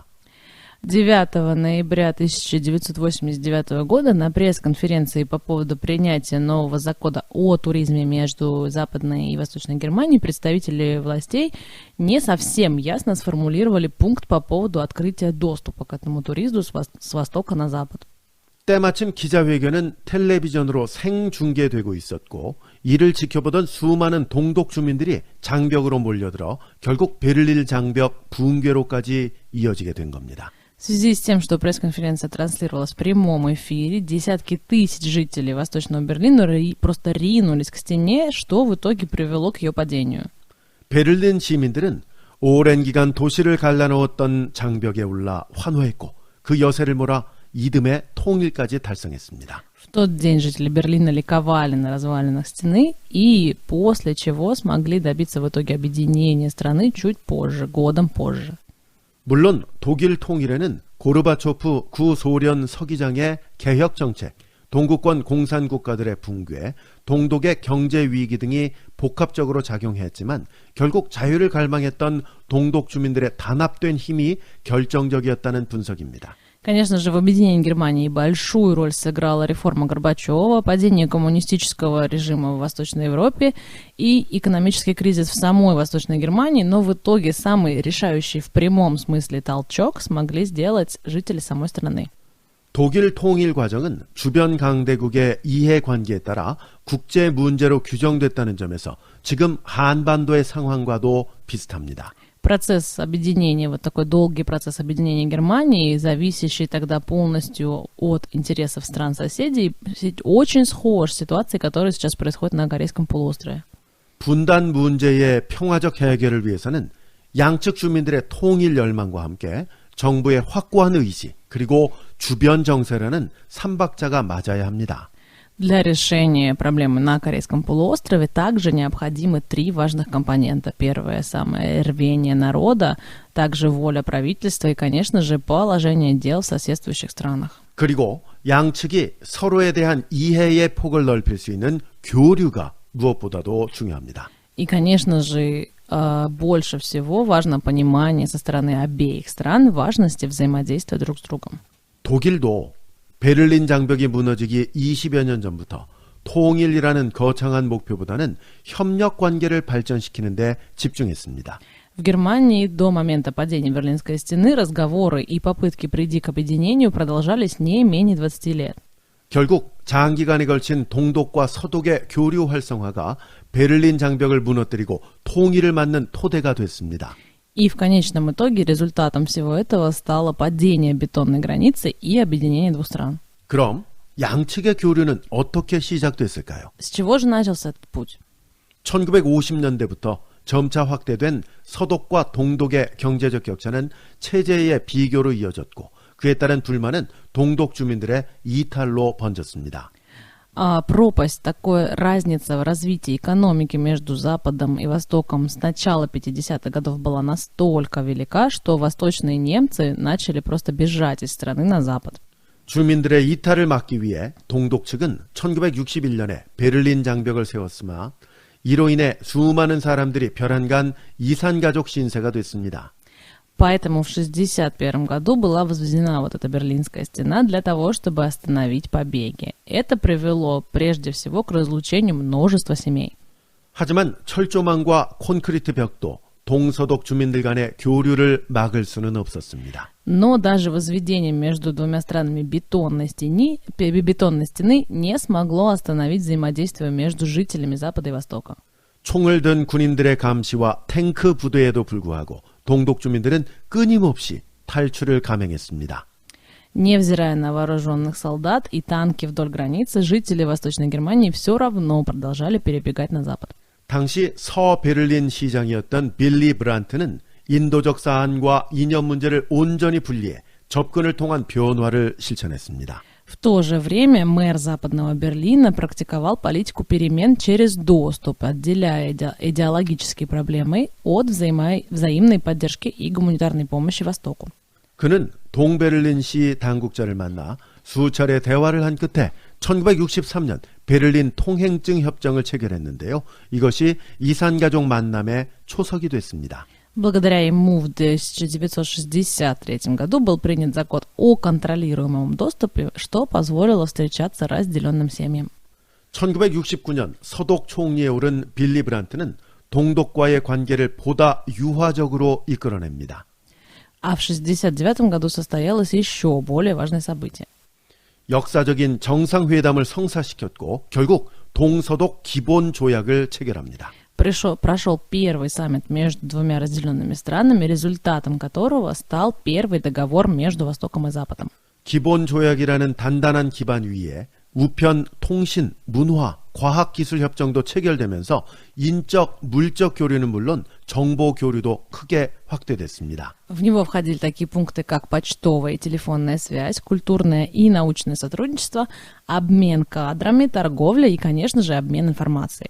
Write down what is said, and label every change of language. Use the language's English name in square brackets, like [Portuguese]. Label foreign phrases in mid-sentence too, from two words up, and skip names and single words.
[Russian] 9 ноября 1989 года на пресс-конференции по поводу принятия нового закона о туризме между Западной и Восточной Германией представители властей не совсем ясно сформулировали пункт по поводу открытия доступа к этому туризму с востока на запад. [Korean] 때마침 기자회견은 텔레비전으로 생중계되고 있었고 이를 지켜보던 수많은 동독 주민들이 장벽으로 몰려들어 결국 베를린 장벽 붕괴로까지 이어지게 된 겁니다. [Russian] В связи с тем, что пресс-конференция транслировалась в прямом эфире, десятки тысяч жителей Восточного Берлина просто ринулись к стене, что в итоге привело к ее падению. [Korean] 베를린 시민들은 오랜 기간 도시를 갈라놓았던 장벽에 올라 환호했고 그 여세를 몰아 이듬해 통일까지 달성했습니다. [Russian] В тот день жители Берлина ликовали на развалинах стены, и после чего смогли добиться в итоге объединения страны чуть позже, годом позже. [Korean] 물론 독일 통일에는 고르바초프 구소련 서기장의 개혁 정책, 동구권 공산 국가들의 붕괴, 동독의 경제 위기 등이 복합적으로 작용했지만 결국 자유를 갈망했던 동독 주민들의 단합된 힘이 결정적이었다는 분석입니다. [Russian] Конечно же, в объединении Германии большую роль сыграла реформа Горбачева, падение коммунистического режима в Восточной Европе и экономический кризис в самой Восточной Германии, но в итоге самый решающий в прямом смысле толчок смогли сделать жители самой страны. [Korean] 독일 통일 과정은 주변 강대국의 이해관계에 따라 국제 문제로 규정됐다는 점에서 지금 한반도의 상황과도 비슷합니다. [Russian] Процесс объединения, вот такой долгий процесс объединения Германии, зависящий тогда полностью от интересов стран-соседей, очень схож с ситуацией, которая сейчас происходит на Корейском полуострове. [Korean] 분단 문제의 평화적 해결을 위해서는 양측 주민들의 통일 열망과 함께 정부의 확고한 의지, 그리고 주변 정세라는 삼박자가 맞아야 합니다. [Russian] Для решения проблемы на Корейском полуострове также необходимы 3 важных компонента. Первое, самое рвение народа, также воля правительства и, конечно же, положение дел в соседствующих странах. [Korean] 그리고 양측이 서로에 대한 이해의 폭을 넓힐 수 있는 교류가 무엇보다도 중요합니다. [Russian] И, конечно же, больше всего важно понимание со стороны обеих стран важности взаимодействия друг с другом. [Korean] 독일도 베를린 장벽이 무너지기 20여 년 전부터 통일이라는 거창한 목표보다는 협력 관계를 발전시키는 데 집중했습니다. [Russian] В Германии до момента падения Берлинской стены разговоры и попытки прийти к объединению продолжались не менее 20 лет. [Korean] 결국 장기간에 걸친 동독과 서독의 교류 활성화가 베를린 장벽을 무너뜨리고 통일을 맞는 토대가 됐습니다. [Russian] И в конечном итоге результатом всего этого стало падение бетонной границы и объединение 2 стран. [Korean] 그럼 양측의 교류는 어떻게 시작됐을까요? [Russian] С чего же начался этот путь? [Korean] 1950년대부터 점차 확대된 서독과 동독의 경제적 격차는 체제의 비교로 이어졌고 그에 따른 불만은 동독 주민들의 이탈로 번졌습니다. [Russian] Пропасть, такая разница в развитии экономики между Западом и Востоком с начала 50-х годов была настолько велика, что восточные немцы начали просто бежать из страны на Запад. [Korean] 주민들의 이탈을 막기 위해 동독 측은 1961년에 베를린 장벽을 세웠으나 이로 인해 수많은 사람들이 벼랑간 이산가족 신세가 됐습니다. [Russian] Поэтому в 1961 году была возведена вот эта Берлинская стена для того, чтобы остановить побеги. Это привело прежде всего к разлучению множества семей. [Korean] 하지만 철조망과 콘크리트 벽도 동서독 주민들 간의 교류를 막을 수는 없었습니다. [Russian] Но даже возведение между 2 странами бетонной стены не смогло остановить взаимодействие между жителями Запада и Востока. [Korean] 총을 든 군인들의 감시와 탱크 부대에도 불구하고 동독 주민들은 끊임없이 탈출을 감행했습니다. [Russian] Невзирая на вооруженных солдат и танки вдоль границы, жители Восточной Германии все равно продолжали перебегать на запад. [Korean] 당시 서베를린 시장이었던 빌리 브란트는 인도적 사안과 이념 문제를 온전히 분리해 접근을 통한 변화를 실천했습니다. [Russian] В то же время мэр Западного Берлина практиковал политику перемен через доступ, отделяя идеологические проблемы от взаимной поддержки и гуманитарной помощи Востоку. [Korean] 그는 동베를린시 당국자를 만나 수차례 대화를 한 끝에 1963년 베를린 통행증 협정을 체결했는데요. 이것이 이산가족 만남의 초석이 됐습니다. [Russian] Благодаря ему в 1963 году был принят закон о контролируемом доступе, что позволило встречаться разделенным семьям. [Korean] 1969년 서독 총리에 오른 빌리 브란트는 동독과의 관계를 보다 유화적으로 이끌어냅니다. [Russian] А в 1969 году состоялось еще более важное событие. [Korean] 역사적인 정상회담을 성사시켰고 결국 동서독 기본조약을 체결합니다. [Russian] Прошел первый саммит между двумя разделенными странами, результатом которого стал первый договор между Востоком и Западом. [Korean] 기본조약이라는 단단한 기반 위에 우편, 통신, 문화, 과학기술 협정도 체결되면서 인적, 물적 교류는 물론 정보 교류도 크게 확대됐습니다. [Russian] В него входили такие пункты, как почтовая и телефонная связь, культурное и научное сотрудничество, обмен кадрами, торговля и, конечно же, обмен информацией.